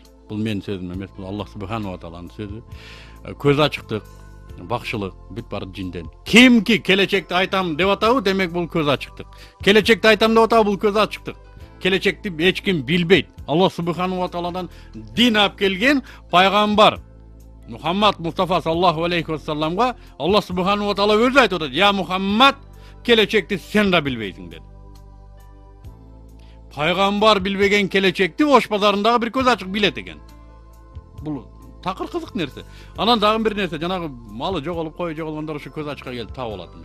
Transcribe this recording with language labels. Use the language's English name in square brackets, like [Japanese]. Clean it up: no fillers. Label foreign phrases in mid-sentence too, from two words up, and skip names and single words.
[Kyrgyz] Бул менин сөзүм эмес, бул Аллах субхана ва тааланын сөзү. Көз ачыктык, бакшылык бүт баары жинден. Кимки келечекти айтам деп атабы, демек бул көз ачыктык. Келечекти айтам деп атабы, бул көз ачыктык. Келечекти эч ким билбейт. Аллах субхана ва тааладан дин алып келген пайгамбар Мухаммад Мустафа саллаллаху алейхи ва салламга [Arabic] الله سبحانه وتعالى [Kyrgyz] өзү айтып атат: "Я Мухаммад, келечекти сен да билбейсиң" dedi. Пайгамбар билбеген келечекти Ош базарындагы бир көз ачык билет экен. Бул такыр кызык нерсе. Анан дагы бир нерсе, жанагы малы жоголуп кою жоголгондор ушу көз ачыкка келип таап алатмыш.